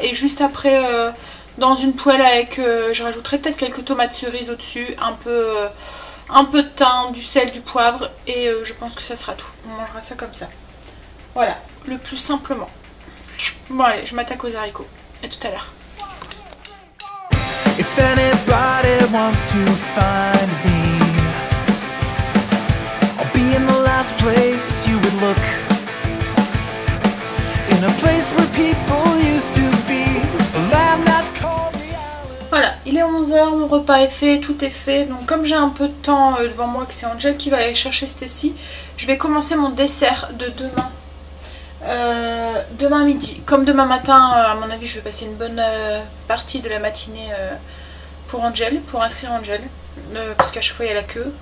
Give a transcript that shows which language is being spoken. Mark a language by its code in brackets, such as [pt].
[fr] Et juste après, dans une poêle avec... je rajouterai peut-être quelques tomates cerises au-dessus. Un peu de thym, du sel, du poivre. Et je pense que ça sera tout. On mangera ça comme ça. Voilà. Le plus simplement. Bon, allez, je m'attaque aux haricots. À tout à l'heure. [en] If anybody wants to find me, I'll be in the last place you would look, in a place where people used to be, a land that's called reality. [fr] Voilà, il est 11 h, mon repas est fait, tout est fait. Donc comme j'ai un peu de temps devant moi, que c'est Angel qui va aller chercher Stacy, je vais commencer mon dessert de demain. Demain midi, comme demain matin, à mon avis je vais passer une bonne partie de la matinée pour Angel, pour inscrire Angel, parce qu'à chaque fois il y a la queue.